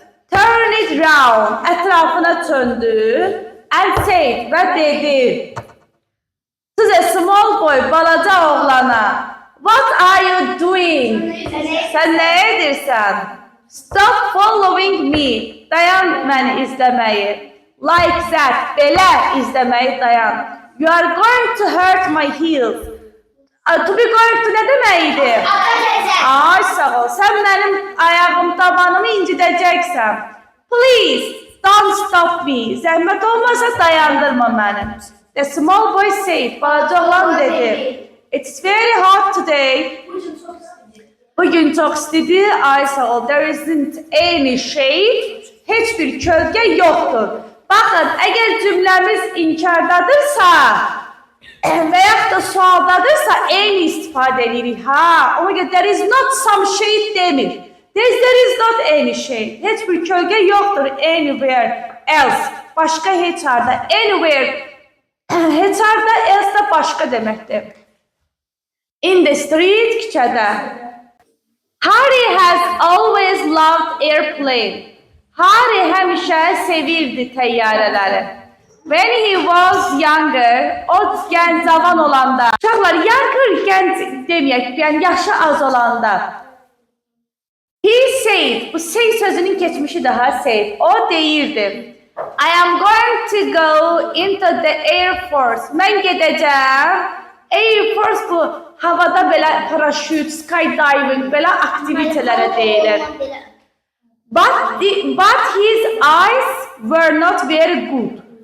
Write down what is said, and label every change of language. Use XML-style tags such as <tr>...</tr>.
<en>Turn it round.</en> <az>Ətrafına döndü.</az> <en>And said</en> <az>və dedi.</az> <en>Siz a small boy,</en> <az>balaca oğlana.</az> <en>What are you doing?</en> <az>Sən nə edirsən?</az> <en>Stop following me.</en> <az>Dayan məni izləməyi.</az> <en>Like that,</en> <az>belə izləməyi dayan.</az> <en>You are going to hurt my heels. To be going to</en> <az>nə deməkdir? Ay sağ ol, sən mənim ayağım tabanımı incidəcəksən.</az> <en>Please, don't stop me.</en> <az>Zəhmət olmasa dayandırma mənim.</az> <en>The small boy said,</en> <az>balaca oğlan dedi.</az> <en>It's very hot today.</en> <az>Bugün çox istidir. Ay sağ ol,</az> <en>there isn't any shade.</en> <az>Heç bir kölgə yoxdur. Baxın, əgər cümləmiz inkardadırsa və yaxud da sualdadırsa eyni istifadə edirik. Ha, ona görə</az> <en>there is not some shade</en> <az>demir.</az> <en>There is not any shade.</en> <az>Heç bir kölgə yoxdur</az> <en>anywhere else.</en> <az>Başqa heç harda. Anywhere. Heç harda else da başqa deməkdir.</az> <en>In the street,</en> <az>küçədə.</az> <en>Harry has always loved airplane.</en> <az>Harry həmişə sevirdi təyyarələri.</az> <en>When he was younger,</en> <az>o gənc cavan olanda. Uşaqlar, younger gənc deməyək, yəni yaşı az olanda.</az> <en>He said,</en> <az>bu say sözünün keçmişi daha said. O deyirdi.</az> <en>I am going to go into the Air Force.</en> <az>Mən gedəcəm. Air Force bu havada belə paraşüt, skydiving, belə aktivitelərə deyilir.</az> <en>But his eyes were not very good.</en>